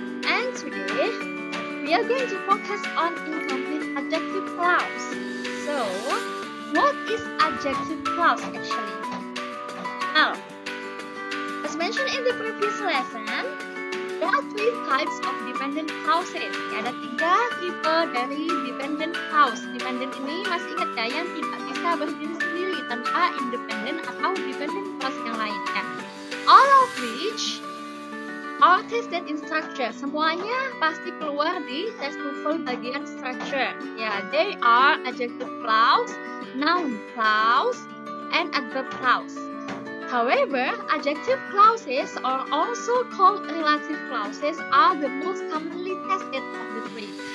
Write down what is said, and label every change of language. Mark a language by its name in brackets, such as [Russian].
[English] And today, we are going to focus on incomplete adjective clause. So, what is adjective clause actually? Well, as mentioned in the previous lesson, there are three types of dependent clauses. [Indonesian] Ada 3 tipe dari dependent clause. Dependent ini masih ingat ya, yang tidak bisa berdiri sendiri tanpa independent atau dependent clause yang lainnya. [English] All of which are tested in structure. [Indonesian] Semuanya pasti keluar di tes TOEFL bagian structure. [English] Ya, they are adjective clause, noun clause, and adverb clause. However, adjective clauses, or also called relative clauses, are the most commonly tested of the three.